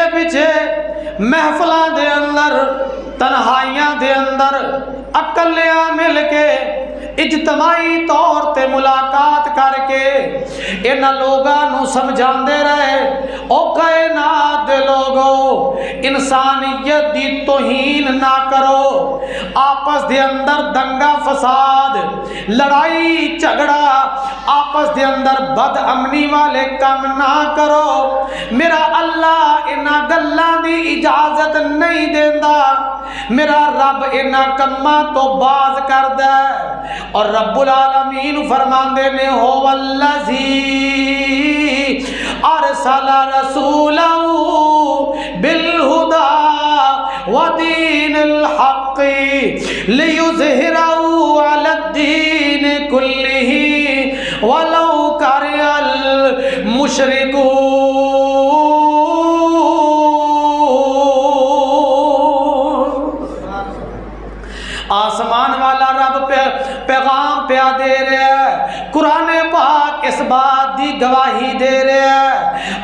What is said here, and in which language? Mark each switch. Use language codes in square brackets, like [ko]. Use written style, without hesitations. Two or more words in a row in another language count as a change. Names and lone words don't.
[pa] ਪਿੱਛੇ ਮਹਿਫ਼ਲਾਂ ਦੇ ਅੰਦਰ ਤਨਹਾਈਆਂ ਦੇ ਅੰਦਰ ਅਕੱਲਿਆਂ ਮਿਲ ਕੇ ਇਜਤਮਾਈ ਤੌਰ ਤੇ ਮੁਲਾਕਾਤ ਕਰਕੇ ਇਨ੍ਹਾਂ ਲੋਕਾਂ ਨੂੰ ਸਮਝਾਂਦੇ ਰਹੇ ਓ ਕਾਇਨਾਤ ਦੇ ਲੋਕੋ ਇਨਸਾਨੀਅਤ ਦੀ ਤੌਹੀਨ ਨਾ ਕਰੋ, ਆਪਸ ਦੇ ਅੰਦਰ ਦੰਗਾ ਫ਼ਸਾਦ ਲੜਾਈ ਝਗੜਾ ਆਪਸ ਦੇ ਅੰਦਰ ਬਦ ਅਮਨੀ ਵਾਲੇ ਕੰਮ ਨਾ ਕਰੋ। ਮੇਰਾ ਅੱਲਾਹ ਇਨ੍ਹਾਂ ਗੱਲਾਂ ਦੀ ਇਜਾਜ਼ਤ ਨਹੀਂ ਦੇਂਦਾ, ਮੇਰਾ ਰੱਬ ਇਨ੍ਹਾਂ ਕੰਮਾਂ ਤੋਂ ਬਾਜ਼ ਕਰਦਾ ਔਰ ਰੱਬੁਲ ਆਲਮੀਨ ਫ਼ਰਮਾਂਦੇ ਨੇ [ar] هو الذي أرسل رسوله بالهدى ودين الحق ليظهره على الدين كله ولو كره المشركون. [ur] آسمان والا رب پیغام پے دے رہا ہے، قرآن پاک اس بات کی گواہی دے رہا ہے.